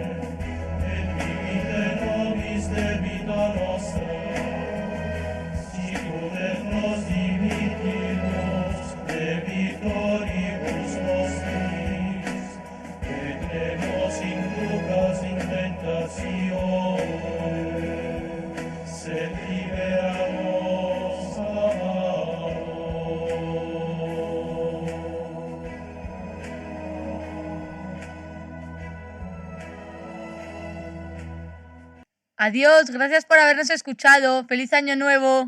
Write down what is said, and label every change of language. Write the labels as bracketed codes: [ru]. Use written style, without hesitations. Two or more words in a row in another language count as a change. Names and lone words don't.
[la] debita nostra, sicur et nos dimittimus debitoribus nostris, et ne nos inducas in tentatione, sed libera nos a malo. [es] Adiós, gracias por habernos escuchado. ¡Feliz Año Nuevo!